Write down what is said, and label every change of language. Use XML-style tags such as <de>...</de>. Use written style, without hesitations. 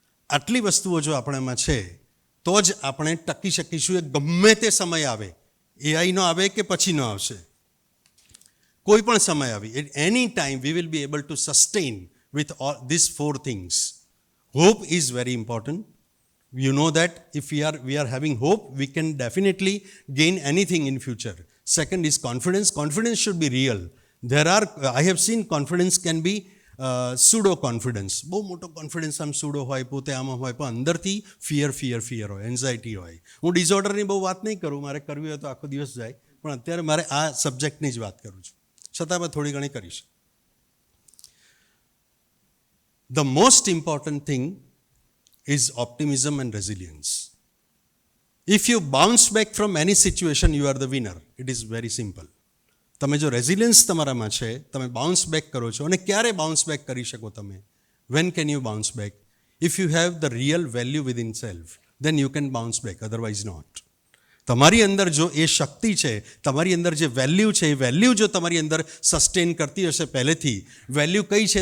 <gu>આટલી વસ્તુઓ જો આપણામાં છે તો જ આપણે ટકી શકીશું. એ ગમે તે સમય આવે, એઆઈનો આવે કે પછીનો આવશે, કોઈ પણ સમય આવે,</gu> <en>Any time we will be able to sustain with all this 4 things. Hope is very important. You know that if we are having hope, we can definitely gain anything in future. Second is confidence. Confidence should be real. I have seen confidence can be pseudo confidence.</en> <gu>બહુ મોટો confidence આમ pseudo હોય, પોતે આમાં હોય, પણ અંદરથી fear હોય, એન્ઝાયટી હોય. હું ડિઝોર્ડરની બહુ વાત નહીં કરું, મારે કરવી હોય તો આખો દિવસ જાય, પણ અત્યારે મારે આ સબ્જેક્ટની જ વાત કરું છું, છતાં મેં થોડી ઘણી કરીશ.</gu> <en>The most important thing is optimism and resilience. If you bounce back from any situation, you are the winner. It is very simple.</en> <gu>તમે જો રેઝિલિયન્સ તમારામાં છે, તમે બાઉન્સ બેક કરો છો. અને ક્યારે બાઉન્સ બેક કરી શકો તમે?</gu> <en>When can you bounce back? If you have the real value with in self, then you can bounce back, otherwise not.</en> <gu>તમારી અંદર જો એ શક્તિ છે, તમારી અંદર જે વેલ્યુ છે, એ વેલ્યુ જો તમારી અંદર સસ્ટેન કરતી હશે પહેલેથી. વેલ્યુ કઈ છે?</gu>